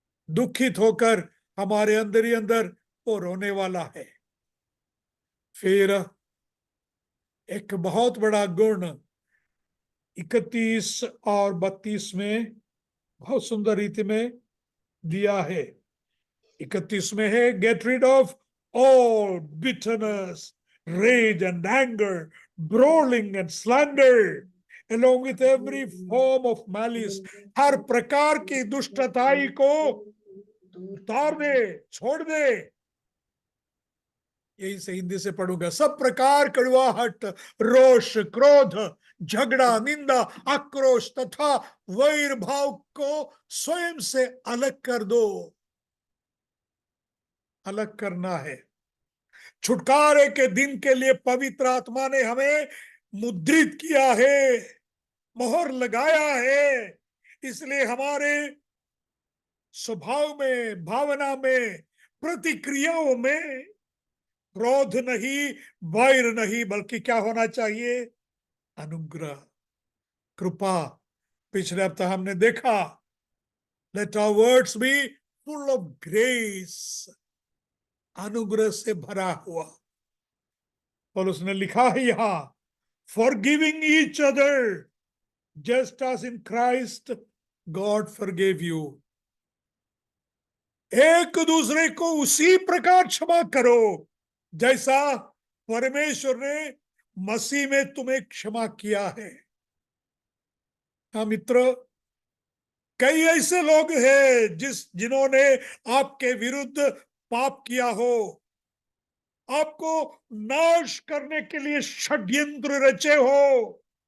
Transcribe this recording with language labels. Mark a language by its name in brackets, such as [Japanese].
[Hindi] दुखित होकर हमारे अंदर ही अंदर वो रोने वाला है। फिर एक बहुत बड़ा गुण 31 और 32 में बहुत सुंदर रीति में दिया है। [English] 31 में है, get rid of all bitterness, rage and anger, brawling and slander, along with every form of malice। [Hindi] हर प्रकार की दुष्टताई को उतार दे, छोड़ दे। यही से हिंदी से पढ़ूंगा। सब प्रकार कड़वाहट, रोष, क्रोध, झगड़ा, निंदा, आक्रोश तथा वैर भाव को स्वयं से अलग कर दो। अलग करना है। छुटकारे के दिन के लिए पवित्र आत्मा ने हमें मुद्रित किया है, मोहर लगाया है। इसलिए हमारे स्वभाव में, भावना में, प्रतिक्रियाओं में क्रोध नहीं, वैर नहीं, बल्कि क्या होना चाहिए? अनुग्रह, कृपा। पिछले हफ्ते हमने देखा, [English] let our words be full of grace, [Hindi] अनुग्रह से भरा हुआ। और उसने लिखा है यहां, [English] forgiving each other just as in Christ God forgave you। [Hindi] एक दूसरे को उसी प्रकार क्षमा करो जैसा परमेश्वर ने मसीह में तुम्हें क्षमा किया है। हाँ मित्र, कई ऐसे लोग हैं जिन्होंने आपके विरुद्ध पाप किया हो, आपको नाश करने के लिए षड्यंत्र रचे हो।